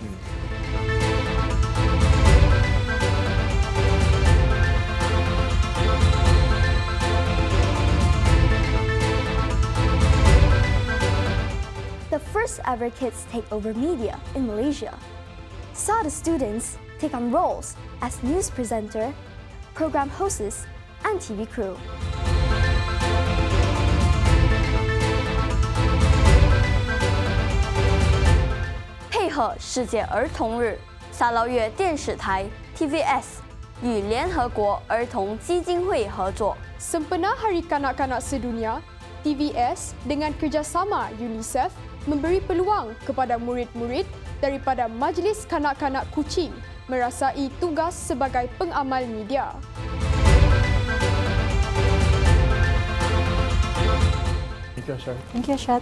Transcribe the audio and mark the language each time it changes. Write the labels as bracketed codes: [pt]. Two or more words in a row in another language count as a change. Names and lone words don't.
[en] The first ever Kids Take Over Media in Malaysia saw the students take on roles as news presenter, program hosts, and TV crew. [zh] 配合世界儿童日，沙捞越电视台 TVS 与联合国儿童基金会合作。 [ms] Sempena Hari Kanak-Kanak Sedunia, TVS dengan kerjasama UNICEF memberi peluang kepada murid-murid daripada Majlis Kanak-Kanak Kuching merasai tugas sebagai pengamal media. [en] Thank you, Ashad.